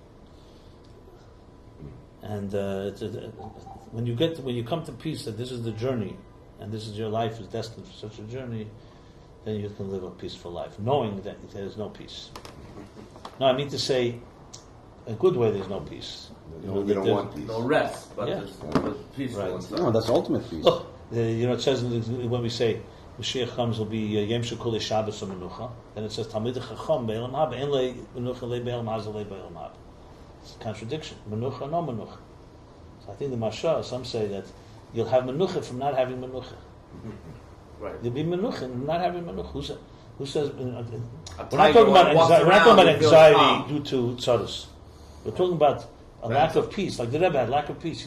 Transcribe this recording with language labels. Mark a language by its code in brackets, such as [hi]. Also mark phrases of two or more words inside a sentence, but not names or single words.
[en] And when you come to peace that this is the journey, and this is your life is destined for such a journey, then you can live a peaceful life, knowing that there is no peace. No, I mean to say, a good way there's no peace. We don't want peace. No rest, but there's peaceful right. and stuff. No, that's ultimate peace. Look, it says when we say Mashiach comes will be [he] יום שכולו שבת מנוחה, [en] then it says [he] תלמיד חכם בעולם הבא אין לו מנוחה לא בעולם הזה ולא בעולם הבא. [en] It's a contradiction. Menucha, no Menucha. So I think the Mashah, some say that you'll have Menucha from not having Menucha. Right. You'll be Menucha from not having Menucha. Who says? We're not tiger talking about anxiety. We're not talking about and feels anxiety calm. due to tzarus. We're talking about a lack of peace. Like the Rebbe had lack of peace.